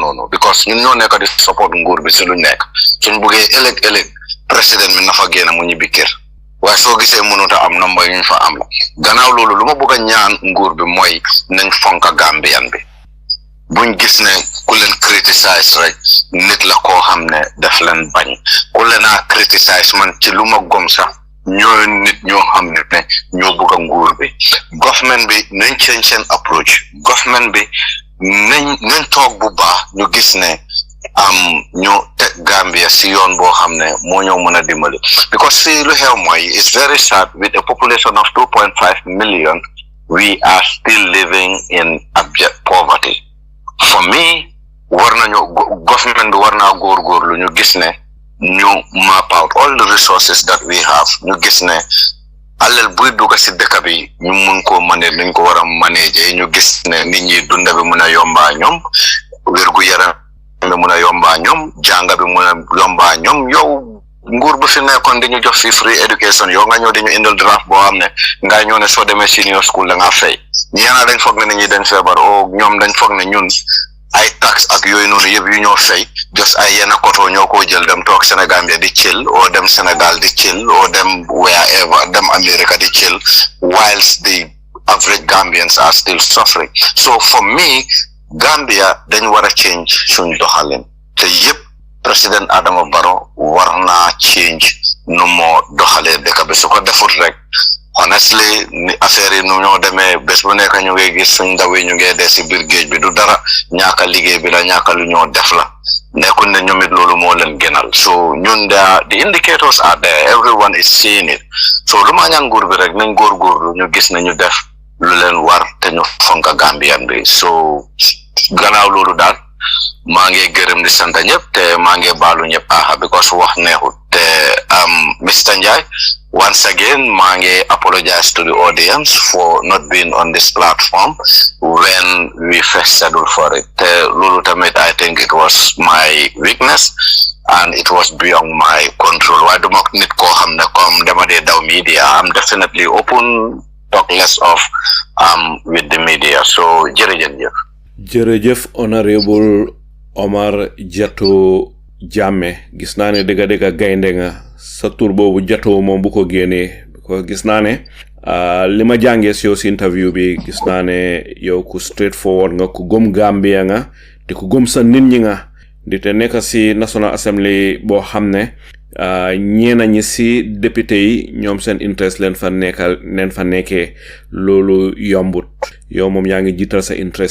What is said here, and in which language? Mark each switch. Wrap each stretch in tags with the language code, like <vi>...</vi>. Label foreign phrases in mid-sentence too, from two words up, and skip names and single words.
<wo>noonu because ñun ñoo nekk di support nguur bi si lu nekk suñ buggee ëllëg président bi na fa génn mu ñibbi kër waaye soo gisee mënut a am nomba yuñ fa am gannaaw loolu lu ma bëgg a ñaan nguur bi mooy nañ fonka Gambian bi buñ gis ne ku leen criticize rek nit la koo xam ne daf leen bañ ku leen a criticize man ci lu ma gom sax ñoo nit ñoo xam ne ñoo bëgg a nguur bi government bi nañ change seen approach government bi nañ toog bu baax ñu gis ne ñu teg Gambia si yoon boo xam ne moo ñëw mën a dimbali because fii lu xew mooy</wo> <en>it's very sad with a population of 2.5 million we are still living in abject poverty. For me, government</en> <wo>war naa góorgóorlu ñu gis ne ñu</wo> <en>map out all the resources that we have</en> <wo>ñu gis ne alal buy dugg si dëkk bi ñu mun koo manage nuñ ko war a manager ñu gis ne nit ñi dunda bi mun a yombaa ñoom wérgu yaram bi mun a yombaa ñoom jànga bi mun a yombaa ñoom yow nguur bu fi nekkoon di ñu jox fi</wo> <en>free education</en> <wo>yow nga ñëw di ñu indil draft boo xam ne nga ñëw ne soo demee</wo> <en>senior school</en> <wo>da ngaa fay ñeena dañ foog ne nit ñi dañ feebar o ñoom dañ foog ne ñun ay tax ak yooyu noonu yëpp yu ñoo fay just ay yenn koto ñoo ko jël dem toog Sénégal di chill o dem Sénégal di chill o dem wherever dem America di chill</wo> <en>whilst the average Gambians are still suffering. So for me,</en> <wo>Gambia dañ war a change suñ doxalin te yëpp President Adama Barrow war naa change nu moo doxalee dëkk bi su ko defut rek honestly ni affaire yi nu ñoo demee bés bu nekk ñu ngi gis suñ ndaw yi ñu ngi dee si biir géej bi du dara ñaaka liggéey bi la ñaaka lu ñoo def la nekkul ne ñoom it loolu moo leen gënal so ñun</wo> <en>the indicators are there everyone is seeing it</en> <wo>so lu ma ñaan nguur bi rek nañ góorgóorlu ñu gis ne ñu def lu leen war te ñu fonka Gambian bi so gannaaw loolu daal maa ngi gërëm di sant ñëpp te maa ngi baalu ñëpp because wax neexut te Mr.</wo> <en>Njie once again</en> <wo>maa ngi</wo> <en>apologize to the audience for not being on this platform when we first settled for it</en> <wo>te loolu tamit</wo> <en>I think it was my weakness and it was beyond my control</en> <wo>waaye duma nit koo xam ne comme dama dee daw</wo> <en>media I'm definitely open talk less of with the media so</en> <wo>jërëjëf Honorable Omar Jatto Jammeh gis naa ne dëgga gaynde nga sa tur boobu Jatto moom bu ko génnee ko gis naa ne li ma jàngee si yow si interview bi gis naa ne yow ku straightforward nga ku gëm Gambia nga te ku gëm sa nit ñi nga di te nekk si National Assembly boo xam ne ñeena ñi si député yi ñoom seen interest leen fa nekkee loolu yombut yow moom yaa ngi jiital sa interest</wo>